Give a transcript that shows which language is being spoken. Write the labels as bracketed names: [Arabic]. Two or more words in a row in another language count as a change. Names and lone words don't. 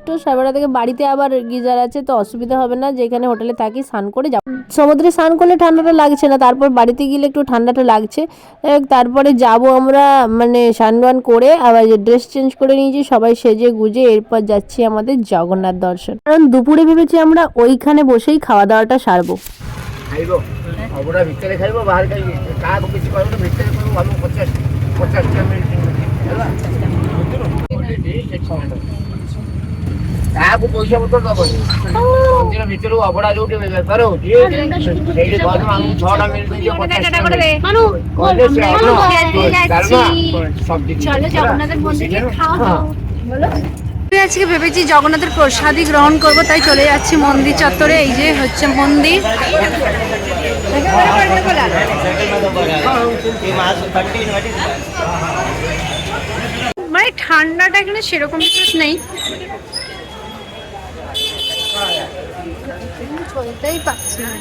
[Bangla] 12:30 থেকে বাড়িতে আবার গিজার আছে, তো অসুবিধা হবে না, যেখানে হোটেলে থাকি স্নান করে যাব। সমুদ্রে স্নান করলে ঠান্ডাটা লাগছে না, তারপর বাড়িতে গেলে একটু ঠান্ডাটা লাগছে। তারপরে যাব আমরা, মানে স্নান করে আবার ড্রেস চেঞ্জ করে নিয়েছি, সবাই সেজে গুজে এরপর যাচ্ছি আমাদের জগন্নাথ দর্শন, কারণ দুপুরে ভেবেছি আমরা ওইখানে বসেই খাওয়া দাওয়াটা সারবো। [Odia] ଖାଇବ ଅବଢ଼ା ଭିତରେ ଖାଇବ ବାହାରେ ଖାଇବ, କାହାକୁ କିଛି କହିବ ନା, ଭିତରେ କହିବ ଆମ 50 ମିନିଟ୍ ହେଲା, କାହାକୁ ପଇସା ପତ୍ର ଦବନି। ମନ୍ଦିର ଭିତରୁ ଅବଢ଼ା ଯୋଉଠି ବେପାର ହଉଛି ସେଇଠି କହିବ ଆମକୁ 6ଟା ମିନିଟ୍ ଦିଅ, 50 [Bangla] আজকে ভেবেছি জগন্নাথের প্রসাদই গ্রহণ করব, তাই চলে যাচ্ছি মন্দির চত্বরে। এই যে হচ্ছে মন্দির। মানে ঠান্ডাটা এখানে সেরকম কিছু নেই, চলতেই পারছি না।